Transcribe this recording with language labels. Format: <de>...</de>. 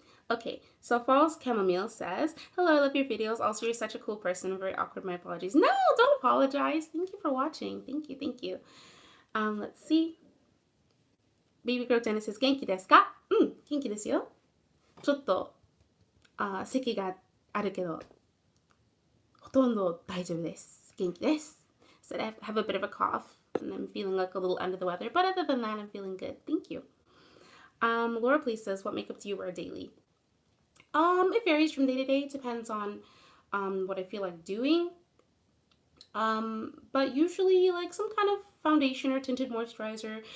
<en>Okay, so False Chamomile says, hello, I love your videos. Also, you're such a cool person. Very awkward. My apologies. No, don't apologize. Thank you for watching. Thank you. Let's see. Baby Girl Jenna says,</en> <ja>元気ですか? 元気ですよ。ちょっと、咳があるけど、ほとんど大丈夫です。元気です。</ja> <en>So I have a bit of a cough, and I'm feeling like a little under the weather. But other than that, I'm feeling good. Thank you. Laura Please says, what makeup do you wear daily? It varies from day to day. It depends on what I feel like doing. But usually like some kind of foundation or tinted moisturizer.</en>